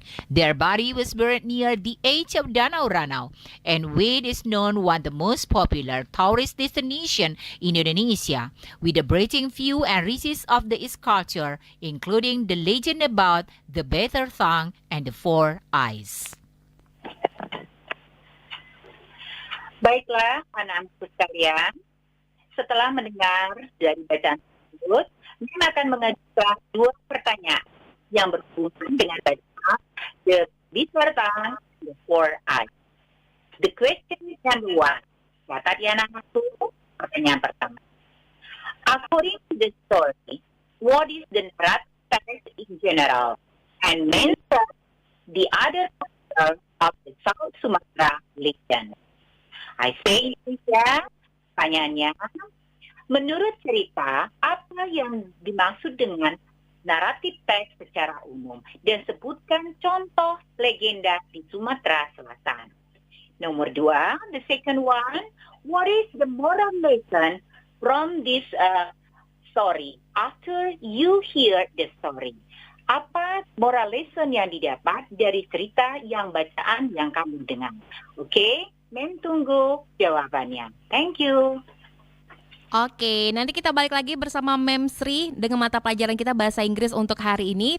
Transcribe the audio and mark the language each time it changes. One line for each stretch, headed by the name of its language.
English: Their body was buried near the edge of Danau Ranau, and Wade is known one of the most popular tourist destinations in Indonesia, with a breathtaking view and riches of the culture, including the legend about the Bitter Tongue and the Four Eyes.
Indonesian: Baiklah, anak-anakku sekalian, setelah mendengar dari bacaan tersebut, Mim akan mengajukan dua pertanyaan yang berhubungan dengan bacaan The Bitter Tongue and the Four Eyes.
English: The question is number one.
Indonesian: Catat ya anak-anakku, pertanyaan pertama.
English: According to the story, what is the narrative in general and mention the other characters of the South Sumatra legend?
Indonesian: I say ya, pertanyaannya, menurut cerita, apa yang dimaksud dengan naratif teks secara umum dan sebutkan contoh legenda di Sumatera Selatan. Nomor 2,
English: the second one, what is the moral lesson from this story after you hear the story?
Indonesian: Apa moral lesson yang didapat dari cerita bacaan yang kamu dengar? Oke, Mem tunggu jawabannya.
English: Thank you.
Indonesian: Oke, nanti kita balik lagi bersama Mem Sri dengan mata pelajaran kita bahasa Inggris untuk hari ini.